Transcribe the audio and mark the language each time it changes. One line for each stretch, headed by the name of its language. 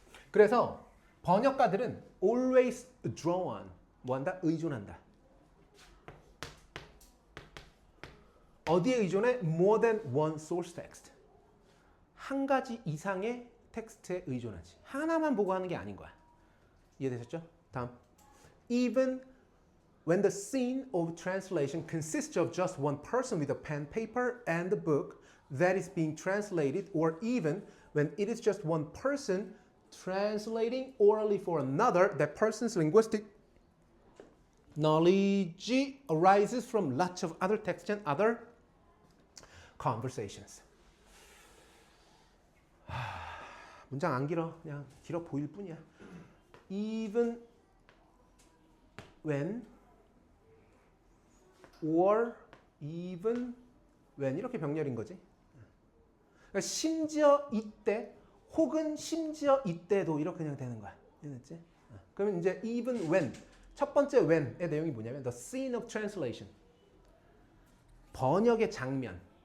Korean: 그래서 번역가들은
English: always draw on
Korean: 뭐한다? 의존한다. 어디에 의존해?
English: more than one source text.
Korean: 한 가지 이상의 텍스트에 의존하지. 하나만 보고 하는 게 아닌 거야. 이해되셨죠? 다음.
English: Even when the scene of translation consists of just one person with a pen, paper, and a book that is being translated, or even when it is just one person translating orally for another, that person's linguistic knowledge arises from lots of other texts and other conversations.
Korean: 문장 안 길어. 그냥 길어 보일 뿐이야.
English: Even when or even when
Korean: 이렇게 병렬인 거지. 그러니까 심지어 이때 혹은 심지어 이때도 이렇게 그냥 되는 거야. 이해됐지? 그러면 이제 even when 첫 번째 when의 내용이 뭐냐면
English: the scene of translation
Korean: 번역의 장면.